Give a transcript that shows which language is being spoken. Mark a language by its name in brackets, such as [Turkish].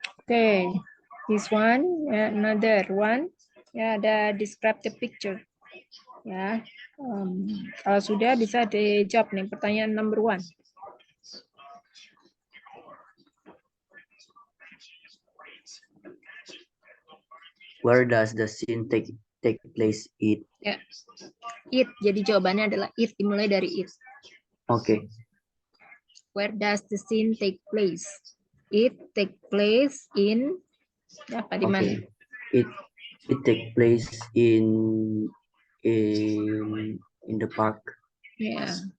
[English] Okay, this one, another one, [Indonesian] ya ada [English] describe the picture, ya. [Indonesian] Kalau sudah bisa dijawab nih pertanyaan number 1. [English] Where does the scene take place? It. Ya, it. [Indonesian] Jadi jawabannya adalah it, dimulai dari it. [English] Okay. Where does the scene take place? It take place in [Indonesian] apa di mana? [English] It take place in the park. Yeah.